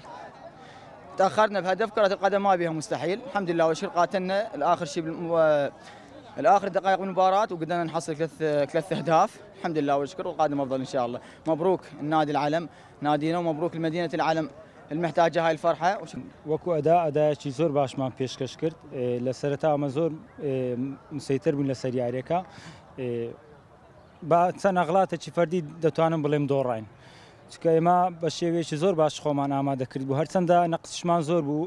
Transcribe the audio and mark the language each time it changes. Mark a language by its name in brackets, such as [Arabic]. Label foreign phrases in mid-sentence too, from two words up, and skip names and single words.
[Arabic] تأخرنا بهدف، كرة القدم ما بيها مستحيل، الحمد لله والشكر قاتلنا الآخر شيء الآخر دقائق من المباراة وقدرنا نحصل 3 أهداف، الحمد لله والشكر والقادم أفضل إن شاء الله. مبروك النادي العلم نادينا ومبروك لمدينة العلم المحتاجة هاي الفرحة. [Central Kurdish] وەکو ئەدایەکی زۆر باشمان پێشکەش کرد لە سەرەتا ئەمە زۆر مسەیتر بوون لەسەر یاریەکە بە چەند ئەغڵاتێکی فەردی دەتوانم بڵێم دۆڕاین، چونکە ئێمە بە شێوەیەکی زۆر باش خۆمان ئامادەکرد بوو، هەرچەندە نەقسشمان زۆر بوو.